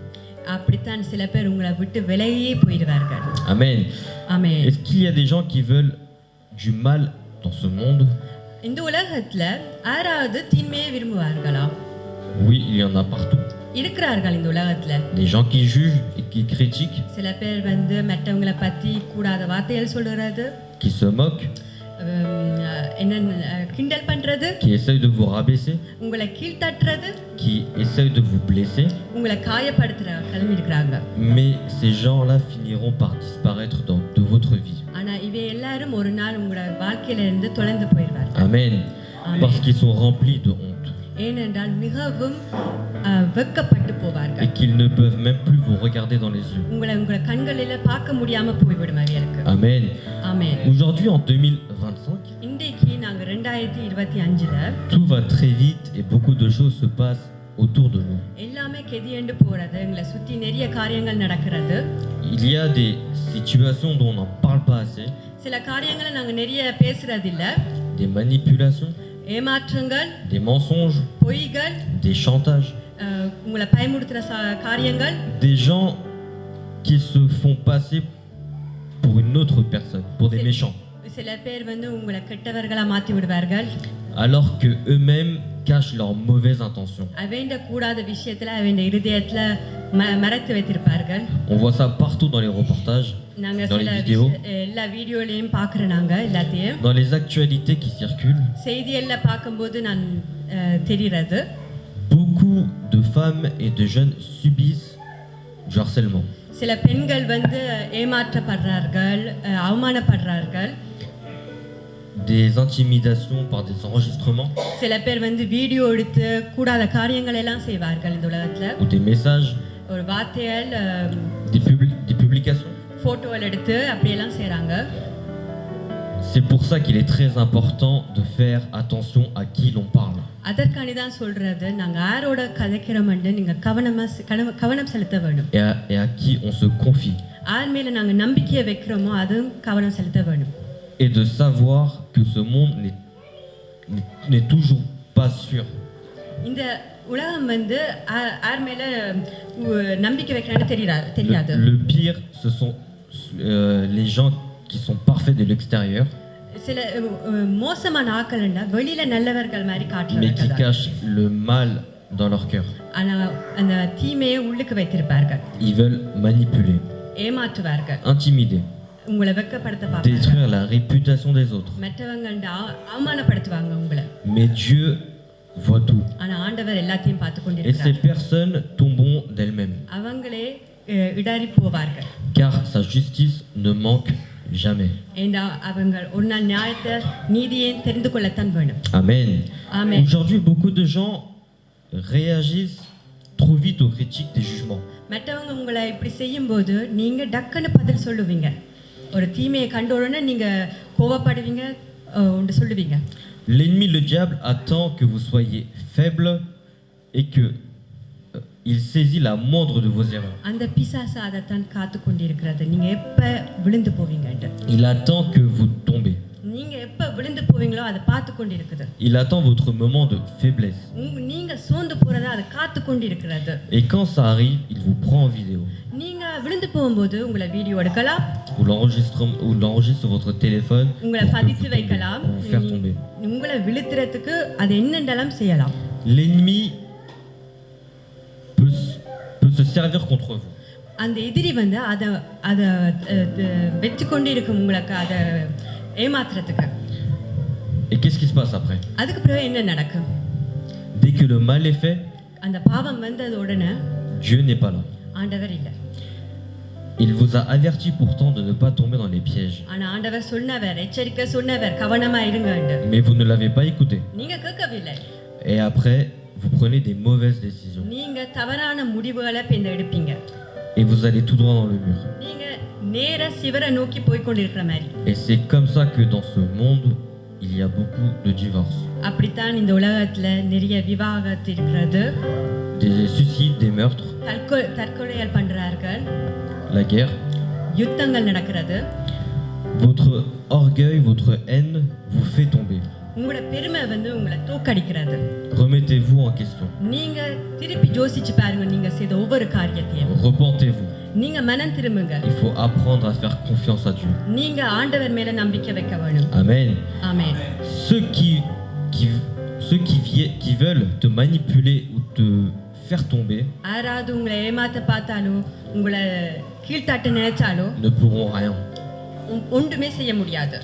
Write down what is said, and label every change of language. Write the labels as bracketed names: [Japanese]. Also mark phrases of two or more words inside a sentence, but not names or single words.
[Tamil] அப்படித்தான் சில பேர் உங்களை விட்டு விலகியே போயிடுவார்கள். [French] Amen. [Tamil] ஆமென். [French] Est-ce qu'il y a des gens qui veulent du mal dans ce monde? [Tamil] இந்த உலகத்துல யாராவது தீமையை விரும்புவார்களா? [French] Oui, il y en a partout. [Tamil] இருக்கிறார்கள் இந்த உலகத்துல. [French] Des gens qui jugent et qui critiquent, [Tamil] சில பேர் மற்றவங்களை பத்தி கூடாத வார்த்தைகள் சொல்றது, [French] qui se moquent, [Tamil] என்ன கிண்டல் பண்றது, [French] qui essayent de vous rabaisser, [Tamil] உங்களை கீழ்த்தட்டுறது, [French] qui essayent de vous blesser. [Tamil] உங்களை காயப்படுத்துறவர்களும் இருக்கிறாங்க. [French] Mais ces gens-là finiront par disparaître de votre vie. [Tamil] ஆனா இவை எல்லாரும் ஒரு நாள் உங்களோட வாழ்க்கையில இருந்து தொலைந்து போயிடுவார்கள். [French] Amen. Amen. Parce qu'ils sont remplis de honte [Tamil] ஏனென்றால் மிகவும் வெட்கப்பட்டு போவார்கள். [French] et qu'ils ne peuvent même plus vous regarder dans les yeux. [Tamil] உங்களை கண்களில பார்க்க முடியாம போய்விடும் அவர்களுக்கு. [French] Amen. [Tamil] ஆமென். [French] Aujourd'hui, en 2025, [Tamil] இன்றைக்கு நாங்க 2025ல [French] tout va très vite et beaucoup de choses se passent autour de nous. [Tamil] எல்லாமே கெதியண்டு போறது, எங்களை சுத்தி நிறைய காரியங்கள் நடக்கிறது. [French] Il y a des situations dont on n'en parle pas assez, [Tamil] சில காரியங்களை நாங்க நிறைய பேசுறது இல்ல. [French] des manipulations, [Tamil] ஏமாற்றங்கள், [French] des mensonges, [Tamil] பொய்கள், [French] des chantages, [Tamil] உங்களை பயமுறுத்துற காரியங்கள், [French] des gens qui se font passer pour une autre personne, pour des méchants, [Tamil] சில பேர் உங்களை கெட்டவர்களா மாத்தி விடுவார்கள். [French] alors que eux-mêmes cachent leurs mauvaises intentions. [Tamil] அவண்ட கூடாத விஷயத்துல அவண்ட இதயத்துல மறைத்து வைத்திருப்பார்கள். [French] On voit ça partout dans les reportages, [Tamil] நாங்க [French] dans les [Tamil] சில [French] vidéos, [Tamil] எல்லா வீடியோலயும் பார்க்கறோம். நாங்க எல்லாத்தையும் [French] dans les actualités qui circulent. [Tamil] செய்தியல்ல பார்க்கும்போது நான் தெரிகிறது, [French] Beaucoup de femmes et de jeunes subissent du harcèlement. [Tamil] சில பெண்கள் ஏமாற்றப்படுறார்கள், அவமானப்படுறார்கள். [French] Des intimidations par des enregistrements [Tamil] சில பேர் வீடியோ எடுத்து கூடாத காரியங்கள் எல்லாம் செய்வார்கள் இந்த உலகத்துல. [French] ou des messages, [Tamil] ஒரு வார்த்தைகள், [French] des publications. [Tamil] போட்டோகள் எடுத்து அப்படியெல்லாம் செய்றாங்க. [French] C'est pour ça qu'il est très important de faire attention à qui l'on parle. [Tamil] அதற்காண்டி தான் சொல்றது, நாங்க யாரோட கதைக்கிறோம்னு நீங்க கவனம் செலுத்த வேண்டும். [French] Et à qui on se confie. [Tamil] யார் மேல நாங்க நம்பிக்கையை வைக்கிறோமோ அதுவும் கவனம் செலுத்த வேண்டும். [French] Et de savoir que ce monde n'est toujours pas sûr. [Tamil] இந்த உலகம் யார் மேல நம்பிக்கை வைக்கிறான்னு தெரியாது. [French] Le pire, ce sont les gens qui sont parfaits de l'extérieur, [Tamil] சில மோசமான ஆட்கள்னா வெளியில நல்லவர்கள் மாதிரி [French] mais qui [Tamil] காட்டுறாங்க. [French] cachent le mal dans leur cœur. [Tamil] ஆனா அந்த தீமையை உள்ளுக்கு வைத்திருப்பார்கள். [French] Ils veulent manipuler, [Tamil] ஏமாற்றுவார்கள், [French] intimider, [Tamil] உங்களை வெட்கப்படுத்த பார்ப்பாங்க, [French] détruire la réputation des autres. [Tamil] மற்றவங்க அவமானப்படுத்துவாங்க உங்களை. [French] Mais Dieu voit tout. [Tamil] ஆனா ஆண்டவர் எல்லாத்தையும் பார்த்து [French] Et [Tamil] கொண்டிருக்கிறார். [French] ces personnes tomberont d'elles-mêmes, [Tamil] அவங்களே இடறி போவார்கள். [French] car sa justice ne manque jamais. [Tamil] ஏண்டா அவங்க ஒரு நாள் நியாயத்தை நீதியை தெரிந்து கொள்ளத்தான் வேணும். [French] Amen. Amen. Aujourd'hui, beaucoup de gens réagissent trop vite aux critiques des jugements. [Tamil] மற்றவங்க உங்களை இப்படி செய்யும்போது நீங்க டக்குன்னு பதில் சொல்லுவீங்க. ஒரு தீமையை கண்ட உடனே நீங்க கோபப்படுவீங்க, ஒன்று சொல்லுவீங்க. [French] L'ennemi, le diable, attend que vous soyez faible et que il saisit la moindre de vos erreurs. [Tamil] அந்த பிசாசு அதைத்தான் காத்து கொண்டிருக்கிறது, நீங்க எப்ப விழுந்து போவீங்கன்னு. [French] Il attend que vous tombez. [Tamil] நீங்க எப்ப விழுந்து போவீங்களோ அதை பார்த்து கொண்டிருக்குது. [French] Il attend votre moment de faiblesse. [Tamil] நீங்க சோர்ந்து போறதை அதை காத்து கொண்டிருக்கிறது. [French] Et quand ça arrive, il vous prend en vidéo. [Tamil] நீங்க விழுந்து போகும்போது உங்களை வீடியோ எடுக்கலாம், [French] Ou l'enregistre sur votre téléphone pour [Tamil] உங்களை பதித்து வைக்கலாம், [French] vous faire tomber. [Tamil] உங்களை விழுத்துறதுக்கு அது என்னென்னலாம் செய்யலாம். [French] L'ennemi peut se servir contre vous. [Tamil] அந்த எதிரி அதை வெற்றி கொண்டு இருக்கும் உங்களுக்கு அதை ஏமாத்துறதுக்கு. [French] Et qu'est-ce qui se passe après? [Tamil] அதுக்கு பிறகு என்ன நடக்கும்? [French] Dès que le mal est fait, [Tamil] அந்த பாவம் வந்தது உடனே [French] Dieu n'est pas là. [Tamil] ஆண்டவர் இல்லை. [French] Il vous a averti pourtant de ne pas tomber dans les pièges. [Tamil] ஆனா ஆண்டவர் சொன்னவர், எச்சரிக்கை சொன்னவர், கவனமா இருங்கன்னு. [French] Mais vous ne l'avez pas écouté. [Tamil] நீங்க கேட்கவில்லை. [French] Et après, vous prenez des mauvaises décisions. [Tamil] நீங்க தவறான முடிவுகளை பின்ன எடுப்பீங்க. [French] Et vous allez tout droit dans le mur. [Tamil] நீங்க நேர சிவரை நோக்கி போய் கொண்டிருக்கிற மாதிரி. [French] Et c'est comme ça que dans ce monde, il y a beaucoup de divorces. [Tamil] அப்படித்தான் இந்த உலகத்துல நிறைய விவாகரத்து இருக்கிறது. [French] Des suicides, des meurtres, [Tamil] தற்கொலைகள் பண்றார்கள், [French] la guerre. [Tamil] யுத்தங்கள் நடக்கிறது. [French] Votre orgueil, votre haine vous fait tomber. [Tamil] உங்களோட பெருமை வந்து உங்களை தோக்கடிக்கிறது. [French] Remettez-vous en question. [Tamil] நீங்க திருப்பி யோசிச்சு பாருங்க, நீங்க செய்த ஒவ்வொரு காரியத்தையும். [French] Repentez-vous. [Tamil] நீங்க மனம் திரும்புங்க. [French] Il faut apprendre à faire confiance à Dieu. [Tamil] நீங்க ஆண்டவர் மேல நம்பிக்கை வைக்க வேணும். [French] Amen. [Tamil] ஆமென். [French] Ceux qui veulent te manipuler ou te faire tomber [Tamil] யாராவது உங்களை ஏமாத்த பார்த்தாலோ உங்களை கீழ்த்தாட்ட நினைச்சாலோ [French] ne pourront rien. [Tamil] ஒன்றுமே செய்ய முடியாது.